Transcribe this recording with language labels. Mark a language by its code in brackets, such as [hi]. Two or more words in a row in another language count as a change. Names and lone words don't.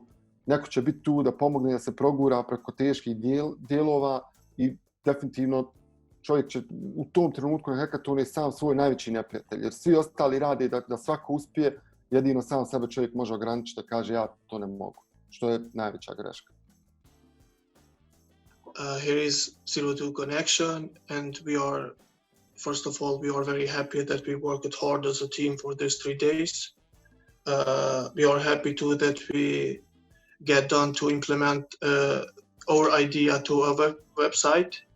[bs] Neko će biti tu da pomogne da se progura preko teških dijelova i definitivno čovjek će u tom trenutku na hackathonu je sam svoj najveći neprijatelj, jer svi ostali rade da svako uspije, jedino sam sebe čovjek može ograničiti da kaže ja to ne mogu, što je najveća greška. [en] Here is Zero-2 Connection, and first of all, we are very happy that we worked hard as a team for these 3 days. We are happy too that we get done to implement our idea to our website.